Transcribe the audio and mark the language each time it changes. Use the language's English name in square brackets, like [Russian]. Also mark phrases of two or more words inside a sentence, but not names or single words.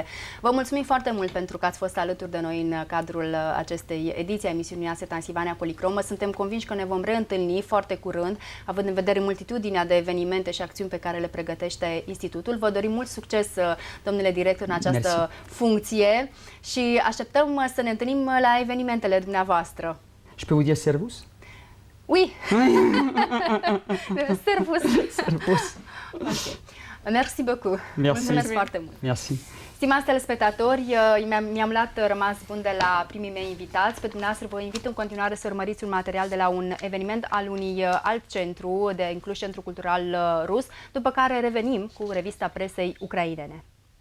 [Romanian] Vă mulțumim foarte mult pentru că ați fost alături de noi în cadrul acestei ediții a emisiunii noastre Transilvania Policromă. Suntem convinși că ne vom reîntâlni foarte curând, având în vedere multitudinea de evenimente și acțiuni pe care le pregătește Institutul. Vă dorim mult succes, domnule director, în această funcție și așteptăm să ne întâlnim la evenimentele dumneavoastră. [French] Je peux vous dire servus? Oui. Servus. Servus. Okay. Merci beaucoup. Merci. [Romanian] Mulțumesc foarte mult. [French] Merci. [Romanian] Stimați telespectatori, mi-am luat rămas bun de la primii mei invitați. Pe dumneavoastră vă invit în continuare să urmăriți un material de la un eveniment al unui alt centru, de inclus Centru Cultural Rus, după care revenim cu revista presei ucrainene.